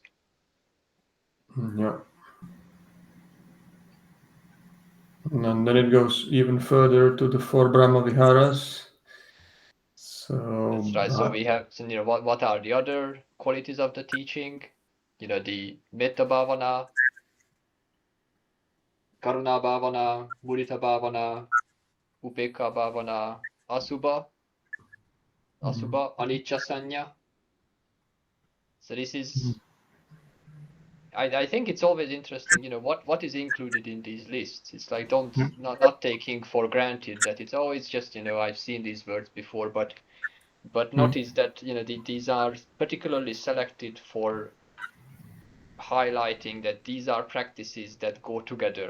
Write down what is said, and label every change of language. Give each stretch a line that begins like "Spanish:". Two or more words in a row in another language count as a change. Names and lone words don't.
English: Yeah. And then it goes even further to the 4
Pali: Brahma Viharas.
English: So that's right. So we have, what are the other qualities of the teaching?
Pali: The Metta Bhavana, Karuna Bhavana, Mudita Bhavana, Upekka Bhavana, Asubha, Anicca Sanya.
English: So this is, I think it's always interesting, what is included in these lists. It's like not taking for granted that it's always just, I've seen these words before, but notice that these are particularly selected for highlighting that these are practices that go together.